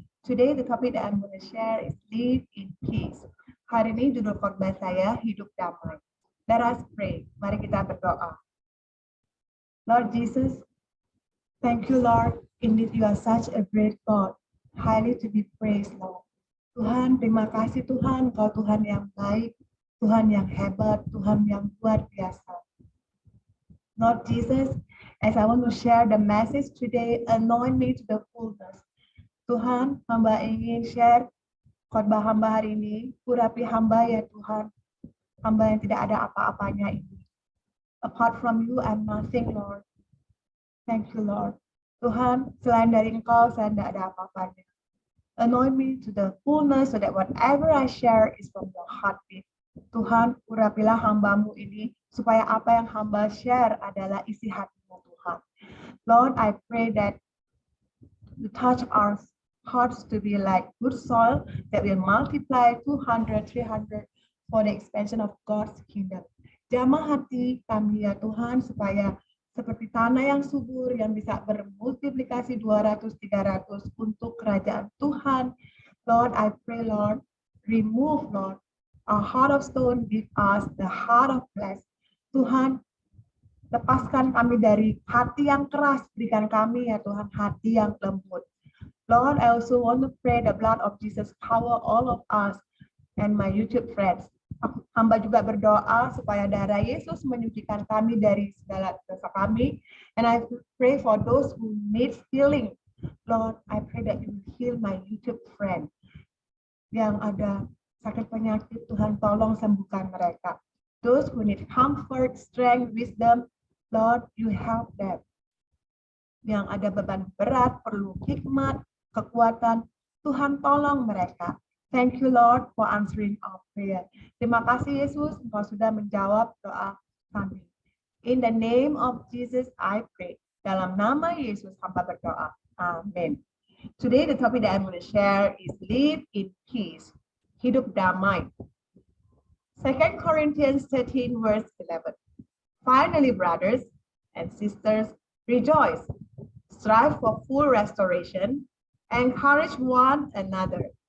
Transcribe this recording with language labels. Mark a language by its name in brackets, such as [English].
[English] Today the topic that I'm going to share is live in peace. [Indonesian] Hari ini judul khotbah saya hidup damai. [English] Let us pray. [Indonesian] Mari kita berdoa. [English] Lord Jesus, thank you Lord. Indeed you are such a great God, highly to be praised Lord. [Indonesian] Tuhan, terima kasih Tuhan, Kau Tuhan yang baik, Tuhan yang hebat, Tuhan yang luar biasa. [English] Lord Jesus, as I want to share the message today, anoint me to the fullness. [Indonesian] Tuhan, hamba ingin share khotbah hamba hari ini. Urapi hamba ya Tuhan, hamba yang tidak ada apa-apanya ini. [English] Apart from you, I'm nothing, Lord. Thank you, Lord. [Indonesian] Tuhan, selain dari Engkau, saya tidak ada apa-apanya. [English] Anoint me to the fullness so that whatever I share is from your heartbeat. [Indonesian] Tuhan, urapilah hambamu ini supaya apa yang hamba share adalah isi hatimu Tuhan. [English] Lord, I pray that you touch our hearts to be like good soil that will multiply 200, 300 for the expansion of God's kingdom. [Indonesian] Jamah hati kami ya Tuhan supaya seperti tanah yang subur yang bisa bermultiplikasi 200, 300 untuk kerajaan Tuhan. [English] Lord, I pray Lord, remove Lord a heart of stone, give us the heart of flesh. [Indonesian] Tuhan, lepaskan kami dari hati yang keras, berikan kami ya Tuhan hati yang lembut. [English] Lord, I also want to pray the blood of Jesus cover all of us and my YouTube friends. [Indonesian] Hamba juga berdoa supaya darah Yesus menyucikan kami dari segala dosa kami. [English] And I pray for those who need healing. Lord, I pray that you heal my YouTube friend [Indonesian] yang ada sakit penyakit, Tuhan tolong sembuhkan mereka. [English] Those who need comfort, strength, wisdom, Lord, you help them. [Indonesian] Yang ada beban berat, perlu hikmat, kekuatan, Tuhan tolong mereka. [English] Thank you Lord for answering our prayer. [Indonesian] Terima kasih Yesus, Engkau sudah menjawab doa kami. [English] In the name of Jesus I pray. [Indonesian] Dalam nama Yesus hamba berdoa. Amin. [English] Today the topic that I'm going to share is live in peace. [Indonesian] Hidup damai. [English] 2 Corinthians 13 verse 11. Finally, brothers and sisters, rejoice. Strive for full restoration. Encourage one another.